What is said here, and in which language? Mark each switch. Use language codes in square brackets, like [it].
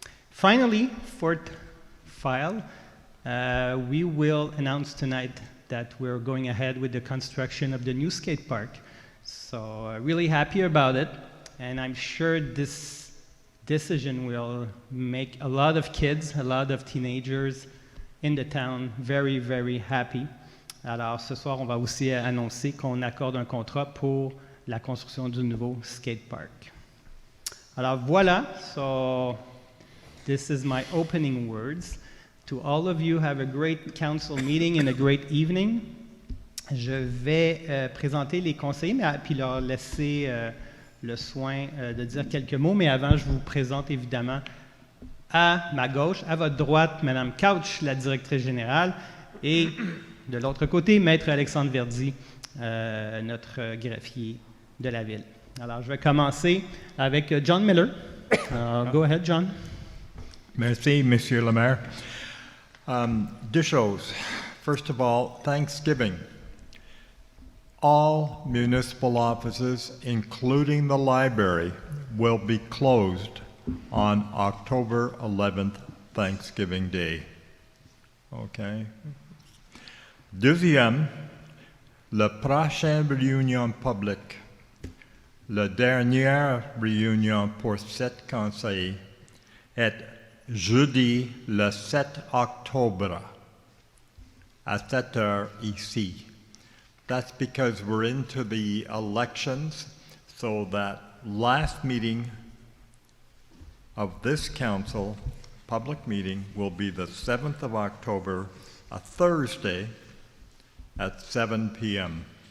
[en] Finally, fourth file, we will announce tonight that we're going ahead with the construction of the new skate park. So really happy about it, and I'm sure this decision will make a lot of kids, a lot of teenagers in the town very, very happy. [fr] Alors ce soir, on va aussi annoncer qu'on accorde un contrat pour la construction du nouveau skate park. Alors voilà, [en] so this is my opening words. To all of you, have a great council meeting and a great evening. [fr] Je vais présenter les conseillers, puis leur laisser le soin de dire quelques mots. Mais avant, je vous présente évidemment à ma gauche, à votre droite, Mme Couch, la directrice générale, et de l'autre côté, Maître Alexandre Verdi, notre greffier de la ville. Alors, je vais commencer avec John Miller. [en] Go ahead, John. [fr] Merci, Monsieur le Maire. Deux choses. [en] First of all, Thanksgiving. All municipal offices, including the library, will be closed on October 11th, Thanksgiving Day. Okay? [fr] Deuxième, la prochaine réunion publique, la dernière réunion pour cet conseil est jeudi le 7 octobre à 7 heures ici. [en] That's because we're into the elections, so that last meeting of this council, public meeting, will be the 7th of October, a Thursday, at 7 p.m.